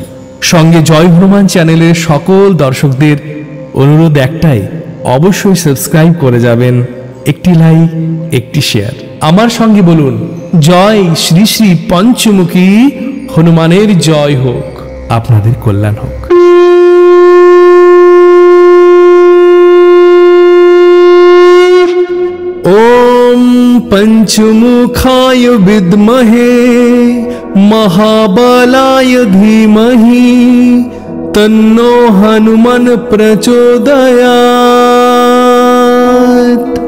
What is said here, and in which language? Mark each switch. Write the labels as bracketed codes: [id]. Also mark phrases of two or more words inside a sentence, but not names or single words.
[bn] সঙ্গে জয় হনুমান চ্যানেলের সকল দর্শকদের অনুরোধ একটাই, অবশ্যই সাবস্ক্রাইব করে যাবেন। একটি লাইক, একটি শেয়ার। আমার সঙ্গে বলুন, জয় শ্রী শ্রী পঞ্চমুখী হনুমানের জয় হোক, আপনাদের কল্যাণ হোক। [sa] ओम पंचमुखाय विद्महे महाबलाय धीमहि तन्नो हनुमान प्रचोदयात्।